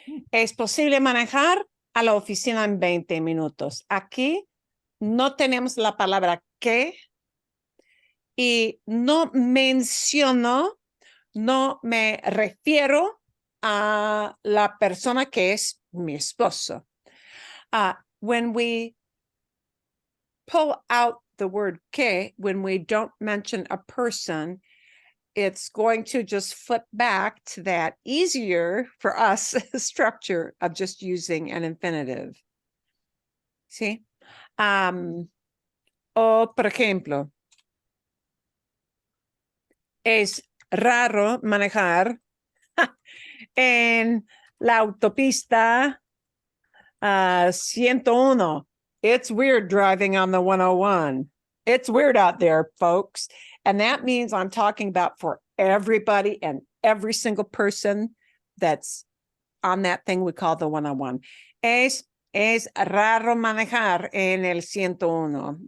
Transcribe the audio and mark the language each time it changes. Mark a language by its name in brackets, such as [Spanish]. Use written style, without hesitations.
[Spanish] Es posible manejar a la oficina en 20 minutos. Aquí no tenemos la palabra que y no menciono, no me refiero a la persona que es mi esposo. [English] When we pull out the word que, when we don't mention a person, it's going to just flip back to that easier for us structure of just using an infinitive. [Spanish] ¿Sí? O, por ejemplo, es raro manejar en la autopista 101. [English] It's weird driving on the 101. It's weird out there, folks. And that means I'm talking about for everybody and every single person that's on that thing we call the 101. [Spanish] Es raro manejar en el 101.